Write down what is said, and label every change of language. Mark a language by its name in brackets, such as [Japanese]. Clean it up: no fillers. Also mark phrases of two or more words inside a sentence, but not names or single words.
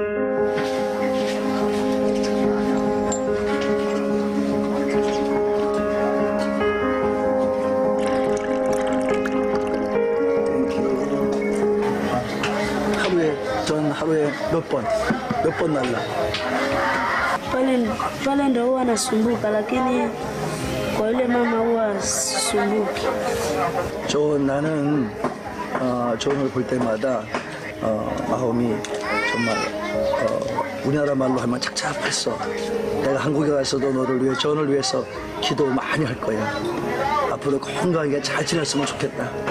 [Korean] 하루에 몇 번 날라? [Swahili] Pale ndo huwa nasumbuka, lakini kwa yule mama huwa sisumbuki. [Korean] 나는 존을 볼 때마다 마음이 정말 우리나라 말로 하면 착잡했어. 내가 한국에 가서도 너를 위해 존을 위해서 기도 많이 할 거야. 앞으로 건강하게 잘 지냈으면 좋겠다.